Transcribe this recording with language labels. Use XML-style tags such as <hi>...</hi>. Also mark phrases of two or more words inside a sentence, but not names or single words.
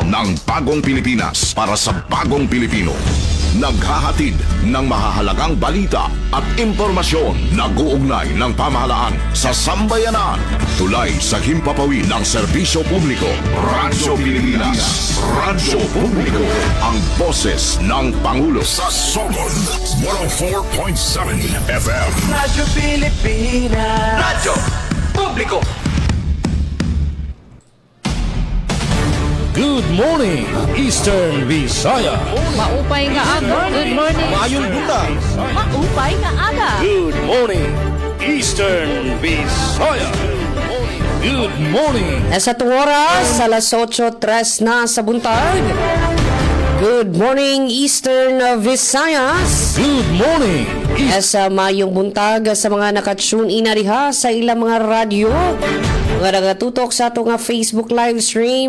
<tl>ng bagong Pilipinas para sa bagong Pilipino. Naghahatid ng mahahalagang balita at impormasyon na guugnay ng pamahalaan sa sambayanan. Tulay sa himpapawid ng serbisyo publiko. Radyo Pilipinas, radyo publiko, ang boses ng Pangulo. Sa Sogod 104.7 FM. Radyo Pilipinas, radyo publiko.</tl> <en>Good morning, Eastern Visaya.</en> <war>Maupay nga aga.</war> <en>Good morning.</en> <ceb>Mayong buntag.</ceb> <war>Maupay nga aga.</war> <en>Good morning, Eastern Visaya. Good morning.</en> <tl>Nasa oras, alas 8:03 na sa buntag.</tl> <en>Good morning, Eastern Visayas. Good morning,</en> <ceb>Sa mayong buntag sa mga nakatune in na diha sa ilang mga radyo. Mga nagatutok sa atong Facebook live stream.</ceb>